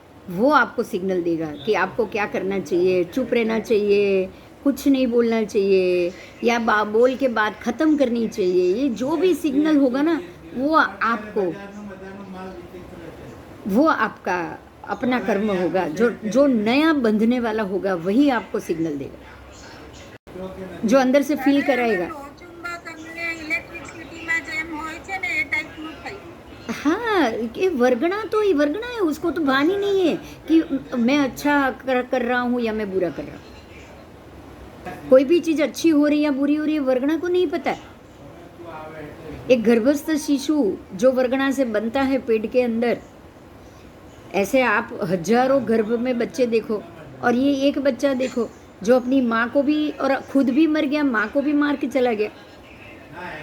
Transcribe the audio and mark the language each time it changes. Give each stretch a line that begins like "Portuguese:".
Hindi: वो आपको सिग्नल देगा कि आपको क्या करना चाहिए, चुप रहना चाहिए, कुछ नहीं बोलना चाहिए, या बोल के बात ख़त्म करनी चाहिए। ये जो भी सिग्नल होगा ना, वो आपका अपना कर्म होगा। जो नया बंधने वाला होगा वही आपको सिग्नल देगा, जो अंदर से फील कराएगा।
Gujarati: ચુંબક અને ઇલેક્ટ્રિસિટીમાં જેમ હોય છે ને એ ટાઈપનું થયું.
Hindi: हाँ, कि वर्गणा तो ये वर्गणा है, उसको तो भान ही नहीं है कि मैं अच्छा कर रहा हूँ या मैं बुरा कर रहा हूँ। कोई भी चीज़ अच्छी हो रही है या बुरी हो रही है, वर्गणा को नहीं पता है। एक गर्भस्थ शिशु जो वर्गणा से बनता है पेट के अंदर, ऐसे आप हजारों गर्भ में बच्चे देखो, और ये एक बच्चा देखो जो अपनी माँ को भी और खुद भी मर गया, माँ को भी मार के चला गया।